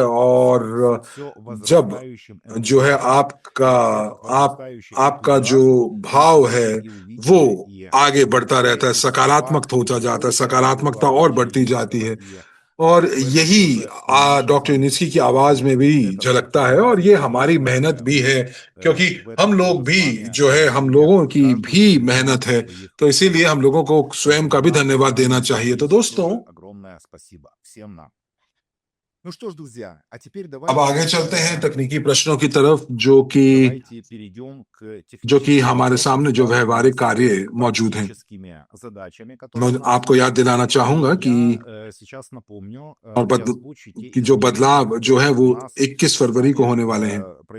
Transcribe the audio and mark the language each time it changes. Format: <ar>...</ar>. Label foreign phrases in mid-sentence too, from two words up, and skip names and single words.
<hi>और जब जो है आपका जो भाव है वो आगे बढ़ता रहता है, सकारात्मक होता जाता है, सकारात्मकता और बढ़ती जाती है। और यही डॉक्टर यूनिस्की की आवाज में भी झलकता है। और ये हमारी मेहनत भी है, क्योंकि हम लोग भी जो है, हम लोगों की भी मेहनत है। तो इसीलिए हम लोगों को स्वयं का भी धन्यवाद देना चाहिए। तो दोस्तों,</hi> <ru>Ну что ж, друзья, а теперь</ru> <hi>अब</hi> <ru>давайте</ru> <hi>आगे चलते हैं तकनीकी प्रश्नों की तरफ, जो कि हमारे सामने जो व्यवहारिक कार्य मौजूद हैं। मैं आपको याद दिलाना चाहूंगा कि कि जो बदलाव जो है वो 21 फरवरी को होने वाले हैं।</hi>